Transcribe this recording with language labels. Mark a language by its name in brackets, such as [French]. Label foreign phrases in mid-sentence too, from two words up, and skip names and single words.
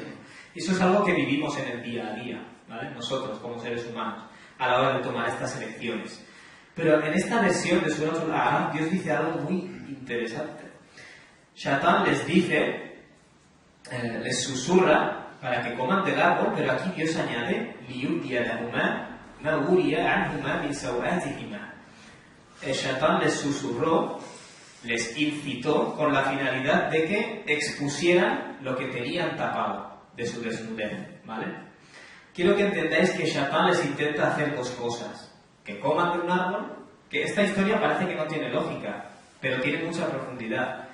[Spanish] Y eso es algo que vivimos en el día a día, ¿vale? Nosotros, como seres humanos, a la hora de tomar estas elecciones. Pero en esta versión de Surah Al-A'raf, Dios dice algo muy interesante. Shaitan les dice, les susurra para que coman del árbol, pero aquí Dios añade, [Arabic] لِيُبْدِيَ لَهُمَا مَا وُرِيَ عَنْهُمَا مِنْ سَوْآتِهِمَا. [Spanish] El Shaitan les susurró, les incitó con la finalidad de que expusieran lo que tenían tapado de su desnudez, ¿vale? Quiero que entendáis que Shaitan les intenta hacer dos cosas. Que coman de un árbol, que esta historia parece que no tiene lógica, pero tiene mucha profundidad.